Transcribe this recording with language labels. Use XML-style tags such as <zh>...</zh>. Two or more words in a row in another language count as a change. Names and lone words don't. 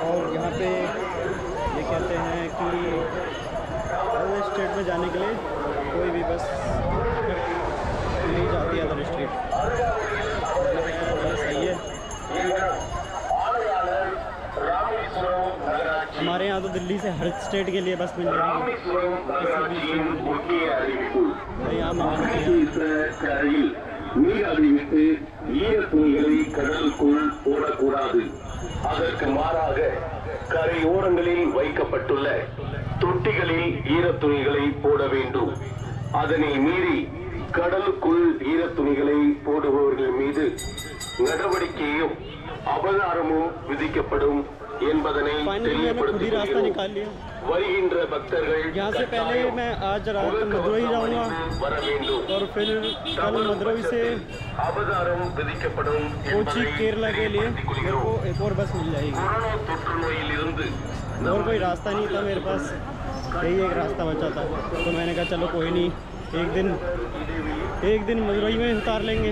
<hi>और यहाँ पे ये कहते हैं कि</hi> <en>other state</en> <hi>में जाने के लिए कोई भी बस नहीं जाती</hi> <en>other state.</en> <hi>सही है। हमारे यहाँ तो दिल्ली से हर स्टेट के लिए बस मिल जाएगी,</hi> <ta>நீர் அறிவித்து ஈரத்துணிகளை கடலுக்குள் போடக்கூடாது. அதற்கு மாறாக கரையோரங்களில் வைக்கப்பட்டுள்ள தொட்டிகளில் ஈரத்துணிகளை போட வேண்டும். அதனை மீறி கடலுக்குள் ஈரத்துணிகளை போடுபவர்கள் மீது நடவடிக்கையும் அபராதமும் விதிக்கப்படும் என்பதனை தெரியப்படுத்தி வருகின்ற பக்தர்கள்</ta> <hi>यहाँ से पहले मैं आज रात मदुरई जाऊँगा और फिर कल मदुरई से कोची केरला के लिए मेरे को एक और बस मिल जाएगी। और कोई रास्ता नहीं था मेरे पास, यही एक रास्ता बचा था, तो मैंने कहा चलो कोई नहीं, एक दिन मदुरई में उतार लेंगे।</hi>